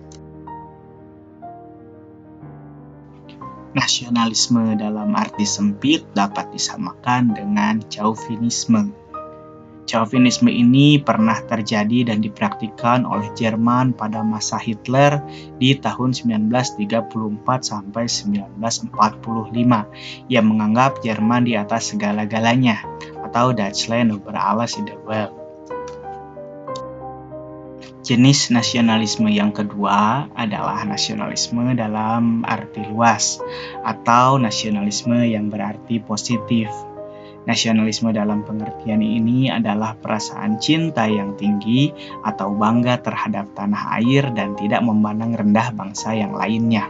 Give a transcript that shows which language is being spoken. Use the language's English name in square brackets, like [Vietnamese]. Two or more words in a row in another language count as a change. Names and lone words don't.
[Indonesian] Nasionalisme dalam arti sempit dapat disamakan dengan chauvinisme. Chauvinisme ini pernah terjadi dan dipraktikkan oleh Jerman pada masa Hitler di tahun 1934 sampai 1945 yang menganggap Jerman di atas segala-galanya atau [German] Deutschland über alles in der Welt. [Indonesian] Jenis nasionalisme yang kedua adalah nasionalisme dalam arti luas atau nasionalisme yang berarti positif. Nasionalisme dalam pengertian ini adalah perasaan cinta yang tinggi atau bangga terhadap tanah air dan tidak memandang rendah bangsa yang lainnya.